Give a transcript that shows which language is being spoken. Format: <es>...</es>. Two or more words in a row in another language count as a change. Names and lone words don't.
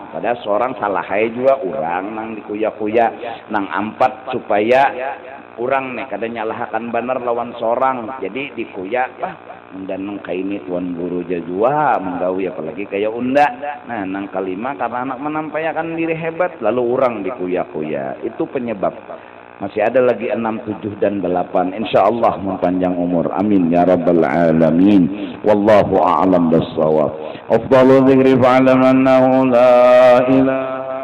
<bjn>Padahal seorang salah juga orang nang dikuya-kuya, nang 4 supaya orang nih kada nyalahkan benar lawan seorang, jadi dikuya dan nang kaini tuan guru jajua menggawi apalagi kayak unda. Nah nang 5 karena anak menampaikan diri hebat lalu orang dikuya-kuya. Itu penyebab. Masih ada lagi 6, 7 dan 8. Insyaallah mempanjang umur.</bjn> <ar>آمين يا رب العالمين. والله أعلم بالصواب. أفضل الذكر فاعلم أنه لا إله</ar>